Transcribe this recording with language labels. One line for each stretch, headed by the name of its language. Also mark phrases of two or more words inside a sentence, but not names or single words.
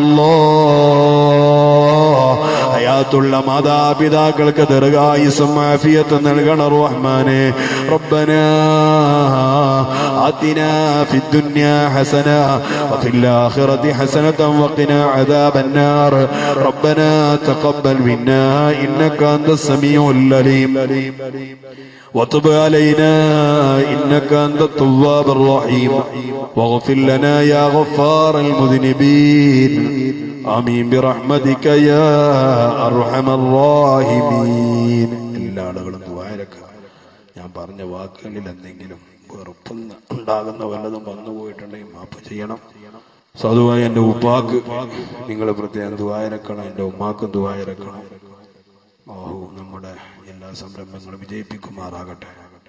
Malayalam: അല്ലാഹ് ഹയാത്തുള്ള മാതാപിതാക്കൾക്ക് ദീർഘായുസ്സും ആഫിയത്തും നൽകണം റഹ്മാനേ
Arabic: ربنا آتنا في الدنيا حسنة وفي الآخرة حسنة وقنا عذاب النار ربنا تقبل منا إنك أنت السميع العليم وتب علينا إنك أنت التواب الرحيم واغفر لنا يا غفار المذنبين آمين برحمتك يا أرحم الراحمين
Malayalam: എല്ലാ ആളുകളും ദുആയിരക്ക ഞാൻ പറഞ്ഞ വാക്കുകളിൽ എന്തെങ്കിലും വെറുപ്പുണ്ടാകുന്ന വല്ലതും വന്നുപോയിട്ടുണ്ടെങ്കിൽ മാപ്പ് ചെയ്യണം. സാധുവായി എൻ്റെ ഉപ്പാക്ക് നിങ്ങൾ പ്രത്യേകം ദുആയിരക്കണം, എൻ്റെ ഉമ്മാക്കും ദുആയിരക്കണം. നമ്മുടെ എല്ലാ സംരംഭങ്ങളും വിജയിപ്പിക്കുമാറാകട്ടെ.